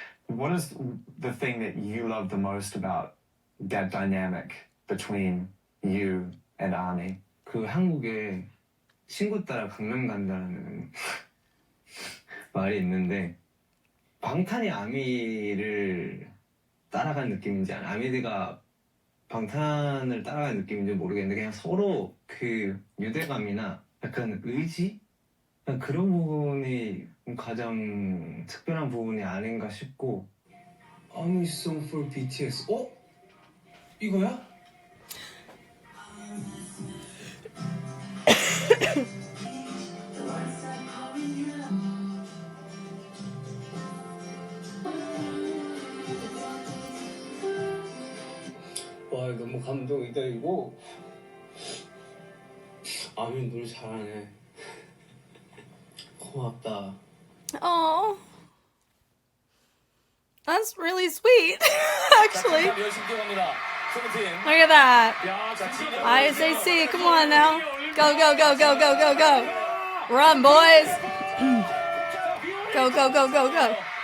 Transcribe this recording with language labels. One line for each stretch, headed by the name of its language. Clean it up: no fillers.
English: What is the thing that you love the most about that dynamic between you and Ami?
Korean: 그 한국에 친구 따라 강남 간다는 말이 있는데 방탄이 아미를 따라간 느낌인지 아미가 방탄을 따라간 느낌인지 모르겠는데 그냥 서로 그 유대감이나 약간 의지? 그냥 그런 부분이 가장 특별한 부분이 아닌가 싶고 아미
English: song for
Korean: BTS 이거야? 와 너무 감동이다 이거 아미 노래 잘하네 고맙다
English: Oh, that's really sweet, actually. Look at that. ISAC, come on now. Go, go, go, go, go, go, go. Run, boys. Go, go, go, go, go.